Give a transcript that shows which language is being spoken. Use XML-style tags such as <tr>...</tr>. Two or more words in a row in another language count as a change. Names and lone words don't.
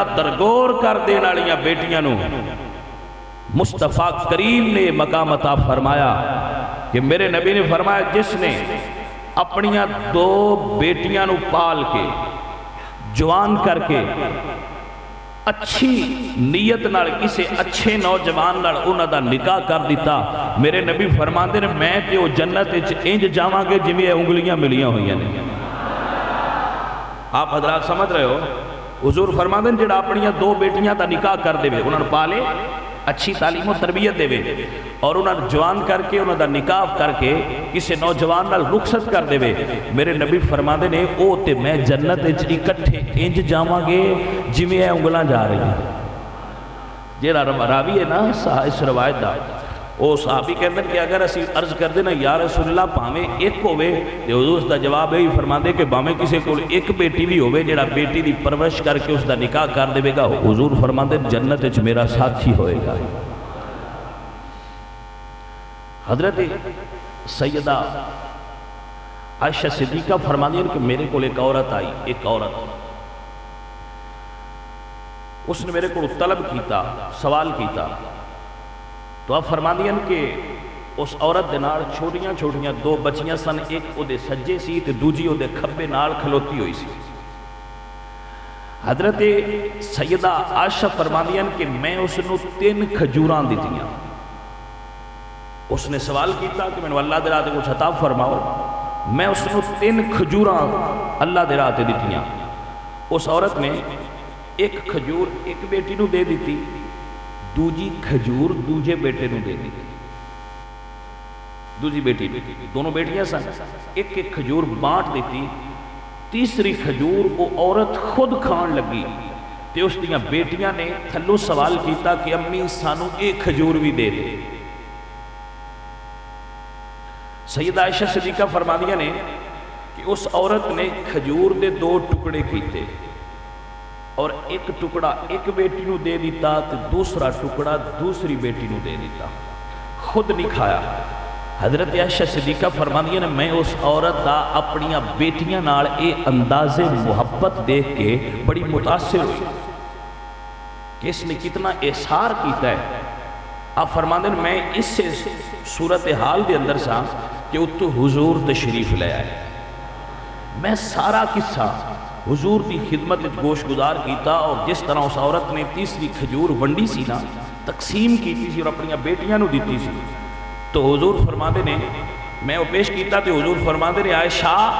<pa>درگور کر دین والیاں بیٹیاں نو مصطفیٰ کریم نے مقام عطا فرمایا کہ میرے نبی نے فرمایا جس نے اپنیاں دو بیٹیاں نو پال کے جوان کر کے اچھی نیت نال کسے اچھے نوجوان نال انہاں دا نکاح کر دیتا، میرے نبی فرماندے نے میں تے او جنت وچ انج جاواں گے جویں انگلیاں ملیاں ہوئیاں نے۔</pa> <ur>آپ حضرات سمجھ رہے ہو؟</ur> <pa>حضور فرماندے نے جڑا اپنیاں دو بیٹیاں دا نکاح کر دے وے، انہاں نوں پالے، اچھی تعلیم و تربیت دے وے اور انہاں جوان کر کے انہاں دا نکاح کر کے کسے نوجوان نال رخصت کر دے وے، میرے نبی فرماندے نے او تے میں جنت وچ اکٹھے انج جاواں گے جویں اے انگلاں جا رہی ہیں۔ جیڑا راوی ہے نا اس روایت دا، او صحابی کہندے کہ اگر اسی عرض کر دے نا یا رسول اللہ بھاویں ایک ہوے تے حضور اس دا جواب یہی فرماندے کہ بھاویں کسے کول ایک بیٹی بھی ہوے جیڑا بیٹی دی پرورش کر کے اس دا نکاح کر دے گا، حضور فرماندے جنت وچ میرا ساتھی ہوئے گا۔ حضرت سیدہ عائشہ صدیقہ فرماندی ہیں کہ میرے کول ایک عورت آئی، ایک عورت اس نے میرے کو طلب کیتا، سوال کیتا، تو آپ فرماندی ہیں کہ اس عورت دے نال چھوٹیاں چھوٹیاں دو بچیاں سن، ایک او دے سجے سی تے دوجی او دے کھبے نال کھلوتی ہوئی سی۔ حضرت سیدہ عائشہ فرماندی ہیں کہ میں اس نو 3 کھجوراں دتیاں۔ اس نے سوال کیتا کہ میں نے اللہ دے راہ تے کچھ عطا فرماؤ، میں اس نو 3 کھجوراں اللہ دے راہ تے دتیاں۔ اس عورت نے ایک کھجور ایک بیٹی نو دے دیتی، دوجی کھجور دوجے بیٹے نو دے دیتی، دوجی بیٹی دونوں بیٹیاں سن، ایک ایک کھجور بانٹ دیتی، تیسری کھجور وہ عورت خود کھان لگی تے اس دیاں بیٹیاں نے تھلو سوال کیتا کہ امی سانو ایک کھجور بھی دے دے۔ سیدہ عائشہ صدیقہ فرماندیاں نے کہ اس عورت نے کھجور دے 2 ٹکڑے کیتے اور ایک ٹکڑا ایک بیٹی نو دے دیتا تو دوسرا ٹکڑا دوسری بیٹی نو دے دیتا، خود نہیں کھایا۔ حضرت عائشہ صدیقہ فرماندیاں نے میں اس عورت دا اپنیاں بیٹیاں نال اے انداز محبت دیکھ کے بڑی متاثر ہوئی کہ اس نے کتنا احسار کیتا ہے آپ فرماندے میں اس سے صورتحال دے اندر سا کہ اتو حضور تشریف لے آئے، میں سارا قصہ حضور کی خدمت گوش گزار کیتا، اور جس طرح اس عورت نے تیسری کھجور ونڈی سی نا تقسیم کیتی سی اور اپنی بیٹیاں نو دیتی سی، تو حضور فرماندے نے میں وہ پیش کیتا تو حضور فرماندے نے عائشہ</pa>